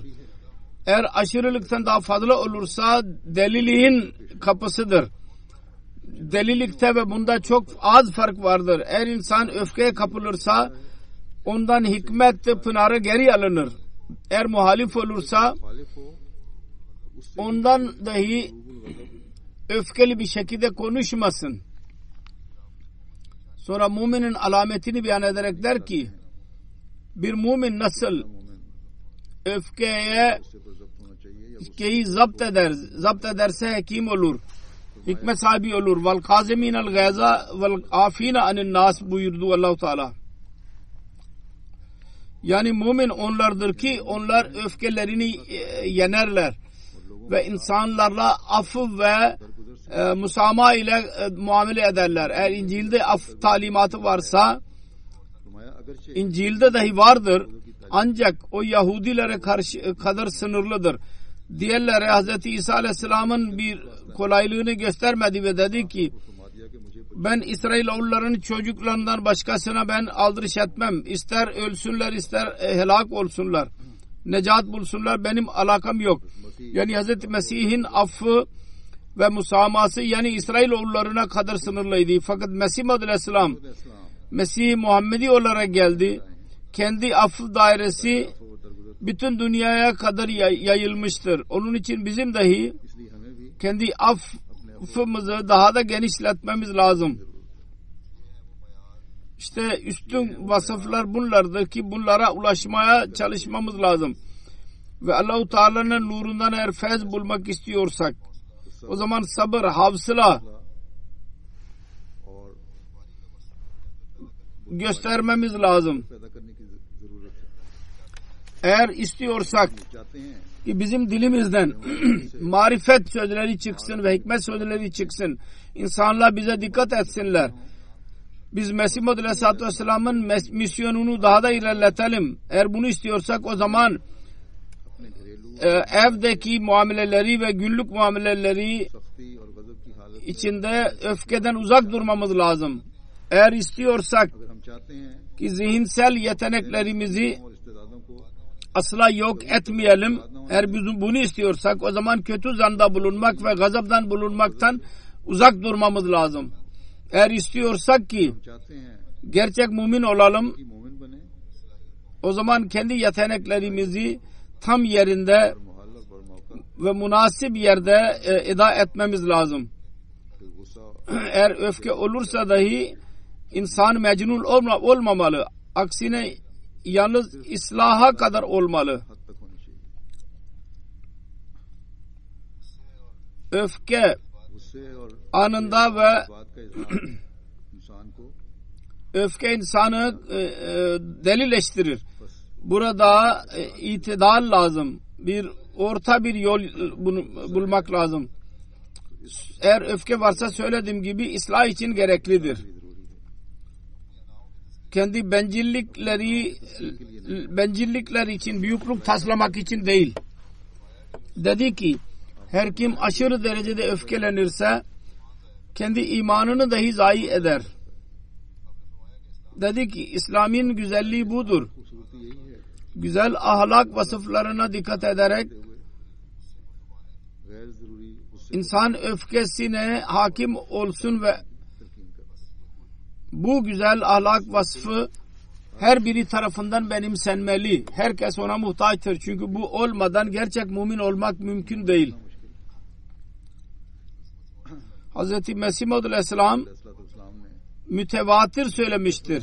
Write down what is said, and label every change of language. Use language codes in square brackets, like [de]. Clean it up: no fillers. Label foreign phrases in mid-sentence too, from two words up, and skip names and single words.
[tr] Eğer aşırılıktan daha fazla olursa deliliğin kapısıdır. Delilikte ve bunda çok az fark vardır. Eğer insan öfkeye kapılırsa ondan hikmet pınarı geri alınır. Eğer muhalif olursa [ur] مخالف ہو [tr] ondan dahi öfkeli bir şekilde konuşmasın. Sonra müminin alametini beyan ederek der ki, bir mümin nasıl मोमिन öfkeye [ur] اس سے پر ضبط ہونا چاہیے یا [tr] öfkeyi zapt ederse hekim olur. Hikmet sahibi olur. [ar] والكاظمين الغيظ والعافين عن الناس [tr] buyurdu Allah-u Teala. Yani mümin onlardır ki onlar öfkelerini yenerler ve insanlarla affı ve musamaha ile muamele ederler. Eğer İncil'de af talimatı varsa, [ur] فرمایا اگرچہ [tr] İncil'de dahi vardır, ancak o Yahudilere karşı kadar sınırlıdır. Diğerlere Hz. İsa Aleyhisselam'ın bir kolaylığını göstermedi ve dedi ki, [ur] فرما دیا کہ مجھے [tr] ben İsrailoğullarının çocuklarından başkasına ben aldırış etmem. İster ölsünler ister helak olsunlar. Necat bulsunlar, benim alakam yok. Yani Hz. Mesih'in affı ve musaması yani İsrailoğullarına kadar sınırlıydı. Fakat Mesih Aleyhisselam इस्लाम Mesih Muhammedi olarak geldi. Kendi affı dairesi [ur] اور درگزر [tr] bütün dünyaya kadar yayılmıştır. Onun için bizim dahi [ur] اس لیے ہمیں بھی [tr] kendi affımızı daha da genişletmemiz lazım. İşte üstün vasıflar bunlardır ki bunlara ulaşmaya çalışmamız lazım. Ve Allah-u Teala'nın nurundan eğer feyz bulmak istiyorsak o zaman sabır, havsala और göstermemiz lazım. [ur] پیدا کرنے کی ضرورت ہے. [tr] Eğer istiyorsak [ur] چاہتے ہیں [tr] ki bizim dilimizden marifet sözleri çıksın ve hikmet sözleri çıksın. İnsanlar bize dikkat etsinler. Biz Mesih Muhammed [ar] عليه الصلاة والسلام'ın [tr] misyonunu daha da ilerletelim. Eğer bunu istiyorsak o zaman [ur] اپنے گھریلو [tr] evdeki muameleleri ve günlük muameleleri [ur] سختی اور غضب کی حالت میں [tr] içinde öfkeden uzak durmamız lazım. Eğer istiyorsak [ur] اگر ہم چاہتے ہیں [tr] ki zihinsel yeteneklerimizi [ur] اور استعدادوں کو [tr] asla yok etmeyelim. Eğer biz bunu istiyorsak o zaman kötü zanda bulunmak ve gazaptan bulunmaktan uzak durmamız lazım. Eğer istiyorsak ki [ur] ہم چاہتے ہیں [tr] gerçek mümin olalım, [ur] کہ مومن بنے [tr] o zaman kendi yeteneklerimizi tam yerinde [ur] اور محل اور برموقع [tr] ve münasip yerde eda etmemiz lazım. [ur] پھر غصہ [tr] Eğer öfke olursa dahi insan mecnun olmamalı. Aksine yalnız islaha kadar olmalı. [ur] حد تک ہونی چاہیے. [tr] Öfke [ur] غصے اور [tr] anında ve [ur] بات کا اظہار انسان کو [tr] öfke insanı delileştirir. Burada itidal lazım. Bir orta bir yol bulmak lazım. Eğer öfke varsa söylediğim gibi ıslah için gereklidir. [ur] بھی ضروری ہے. [tr] Kendi bencillikler için, büyüklük taslamak için değil. Dedi ki her kim aşırı derecede öfkelenirse kendi imanını dahi zayi eder. Dedi ki İslam'ın güzelliği budur. [ur] خوبصورتی یہی ہے [tr] Güzel ahlak vasıflarına dikkat ederek [ur] غیر ضروری غصے [tr] insan öfkesine hakim olsun ve [ur] تلقین کر [tr] bu güzel ahlak vasfı her biri tarafından benimsenmeli. Herkes ona muhtaçtır. Çünkü bu olmadan gerçek mümin olmak mümkün değil. Hz. Mesih Maud Aleyhisselam mütevatir söylemiştir.